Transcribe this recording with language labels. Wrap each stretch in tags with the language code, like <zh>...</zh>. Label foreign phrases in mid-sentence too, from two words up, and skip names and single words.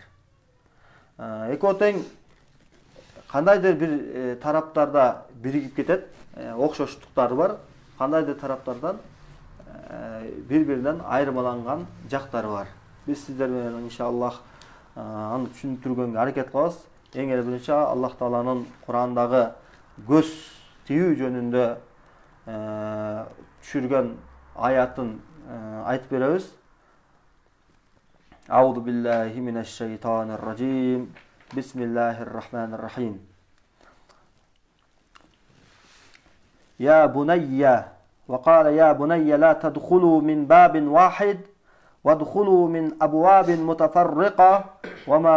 <ky>Экөө тең кандайдыр бир тараптарда биригип кетет, окшоштуктары бар, кандайдыр тараптардан бири-биринен айырмаланган жактары бар. Биз сиздер менен иншаллах аны түшүндүргөнгө аракет кылабыз. Эң эле биринчи Аллах Тааланын Курандагы көз тию жөнүндө түшүргөн аятын айтып беребиз.</ky> <ar>أعوذ بالله من الشيطان الرجيم. بسم الله الرحمن الرحيم. يا بني وقال يا بني لا تدخلوا من باب واحد وادخلوا من أبواب متفرقة وما</ar>